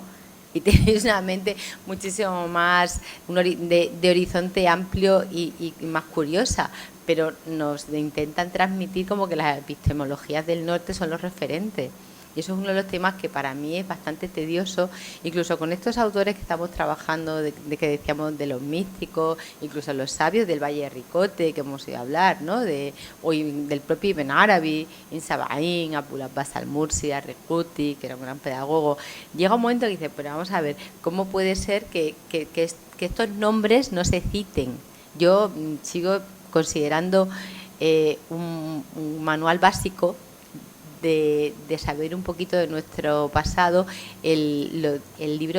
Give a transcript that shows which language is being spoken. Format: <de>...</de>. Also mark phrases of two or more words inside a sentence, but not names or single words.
<es>Y tenéis una mente muchísimo más de horizonte amplio y más curiosa, pero nos intentan transmitir como que las epistemologías del norte son los referentes. Y eso es uno de los temas que para mí es bastante tedioso, incluso con estos autores que estamos trabajando, de que decíamos de los místicos, incluso los sabios del Valle de Ricote, que hemos oído hablar, ¿no? Hoy del propio Ibn Arabi, Ibn Sabaín, Abul Abbas al-Mursi, Ar-Ricuti, que era un gran pedagogo. Llega un momento que dice, pero vamos a ver, ¿cómo puede ser que estos nombres no se citen? Yo sigo considerando un manual básico de saber un poquito de nuestro pasado el libro</es>